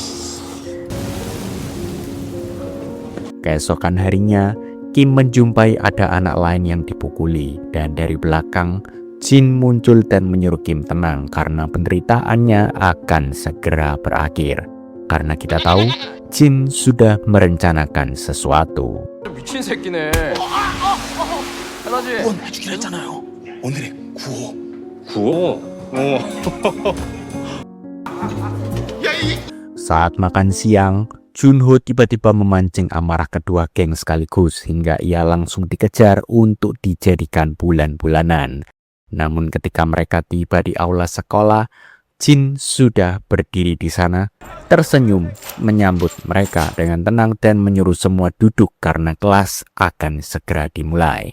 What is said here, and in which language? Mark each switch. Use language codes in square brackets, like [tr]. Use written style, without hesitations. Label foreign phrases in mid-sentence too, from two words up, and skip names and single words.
[id] Keesokan harinya, Kim menjumpai ada anak lain yang dipukuli, dan dari belakang Jin muncul dan menyuruh Kim tenang karena penderitaannya akan segera berakhir. Karena kita tahu Jin sudah merencanakan sesuatu. [ko] 미친 새끼네. 하나지. 해주기로 했잖아요. 오늘의 구호. 구호? [id] Saat makan siang, Junho tiba-tiba memancing amarah kedua geng sekaligus hingga ia langsung dikejar untuk dijadikan bulan-bulanan. Namun ketika mereka tiba di aula sekolah, Jin sudah berdiri di sana, tersenyum menyambut mereka dengan tenang dan menyuruh semua duduk karena kelas akan segera dimulai.